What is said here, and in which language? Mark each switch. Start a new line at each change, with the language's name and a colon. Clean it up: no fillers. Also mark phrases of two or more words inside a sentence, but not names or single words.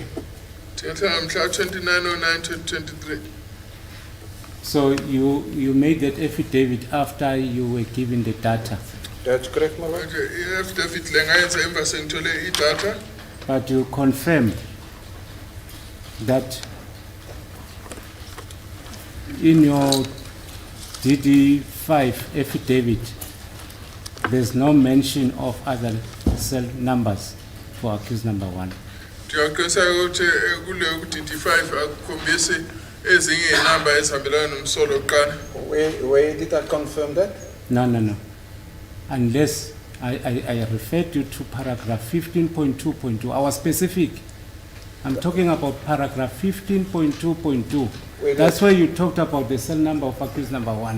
Xhosa: Thetha mhla 29/09/2023.
English: So you made that affidavit after you were given the data, That's correct, my lord. Okay,
Zulu: i-affidavit le ngayenza emva sengithole idatha.
English: but you confirmed that in your DD5 affidavit, there's no mention of other cell numbers for accused number 1.
Xhosa: Ndiyaqiniseka ukuthi kule ku-DD5 akukhombisi ezinye inamba ezihambelana nomsolo oqala.
English: Where did I confirm that? No. Unless I referred you to paragraph 15.2.2. I was specific. I'm talking about paragraph 15.2.2. That's where you talked about the cell number of accused number 1.